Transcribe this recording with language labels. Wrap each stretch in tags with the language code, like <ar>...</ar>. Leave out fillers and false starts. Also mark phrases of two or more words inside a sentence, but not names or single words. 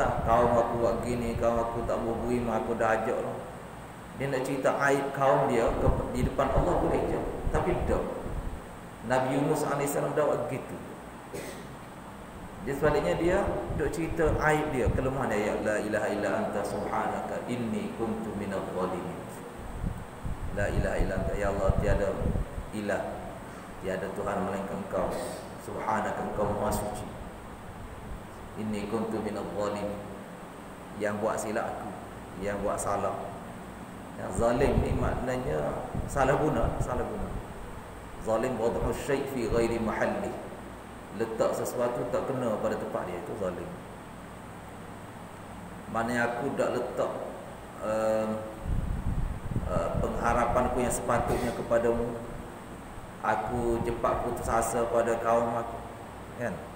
<ms>Kaum aku buat gini, kaum aku tak berbuih, aku dah ajak lah. Dia nak cerita aib kaum dia di depan Allah boleh je. Tapi tak. Nabi Yunus AS dah buat gitu. Dia sebaliknya dia duk cerita aib dia, kelemahan dia.</ms> <ar>يا لا إله إلا أنت سبحانك إني كنت من الظالمين. لا إله إلا أنت، يا الله,</ar> <ms>tiada ilah, tiada Tuhan melainkan Engkau. Subhanaka, Engkau Maha Suci.</ms> <ar>إني كنت من الظالمين.</ar> <ms>Yang buat silap aku, yang buat salah. Yang zalim ni maknanya salah guna, salah guna.</ms> <ar>ظالم وضع شيء في غير محله.</ar> <ms>Letak sesuatu tak kena pada tempat dia, itu zalim. Maknanya aku tak letak pengharapanku yang sepatutnya kepadamu. Aku cepat putus asa pada kaum aku, kan?</ms>